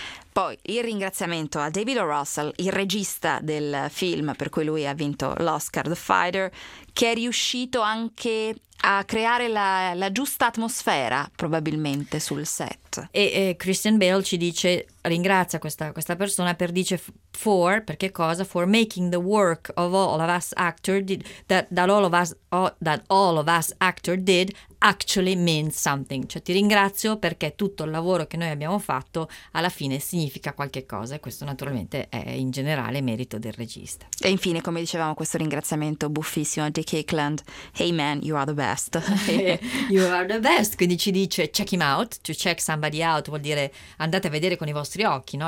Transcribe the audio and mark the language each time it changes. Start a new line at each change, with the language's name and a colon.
Italian: Poi il ringraziamento a David O. Russell, il regista del film per cui lui ha vinto l'Oscar, The Fighter, che è riuscito anche a creare la giusta atmosfera probabilmente sul set. E Christian Bale ci dice, ringrazia questa persona per dice for, perché cosa?
English: For making the work of all of us actor that all of us actor did actually mean something.
Italian: Cioè ti ringrazio perché tutto il lavoro che noi abbiamo fatto alla fine significa qualche cosa, e questo naturalmente è in generale merito del regista. E infine, come dicevamo, questo ringraziamento buffissimo a Dick Hickland,
English: hey man, you are the best. You are the best,
Italian: quindi ci dice
English: check him out, to check somebody out
Italian: vuol dire andate a vedere con i vostri occhi, no?